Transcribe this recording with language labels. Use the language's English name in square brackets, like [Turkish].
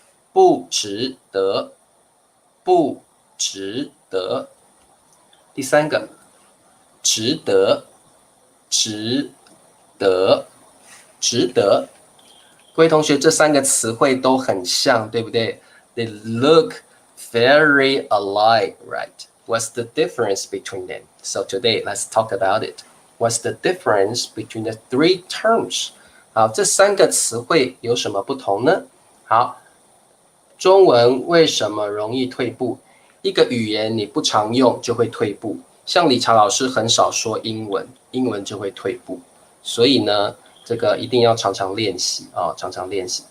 [Chinese] 不值得，不值得。第三个，值得，值得，值得。各位同学，这三个词汇都很像，对不对 ？ [English] They look very alike, right? What's the difference between them? So today, let's talk about it. What's the difference between the three terms? [Chinese] 好，这三个词汇有什么不同呢？好。中文为什么容易退步？一个语言你不常用就会退步，像理查老师很少说英文，英文就会退步。所以呢，这个一定要常常练习啊，常常练习。